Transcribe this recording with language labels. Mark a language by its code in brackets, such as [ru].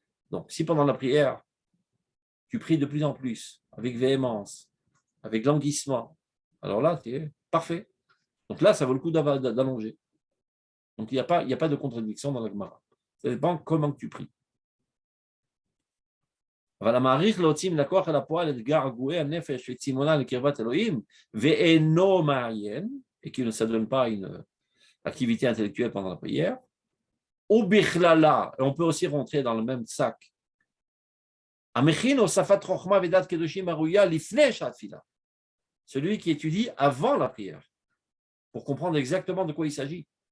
[fr] Donc, si pendant la prière, tu pries de plus en plus, avec véhémence, avec languissement, alors là, tu es parfait. Donc là, ça vaut le coup d'allonger. Donc, il n'y a pas de contradiction dans la Gemara. Ça dépend comment tu pries. [he] אבל המעריך להוציא מן הכוח אל הפועל את געגועי הנפש וצימונה לקרבת אלוהים ואינו מעיין, [fr] et qui ne s'adonne pas à une activité intellectuelle pendant la prière. [he] Ou bichlala, [fr] et on peut aussi rentrer dans le même sac. Celui qui étudie avant la prière, pour comprendre exactement de quoi il s'agit.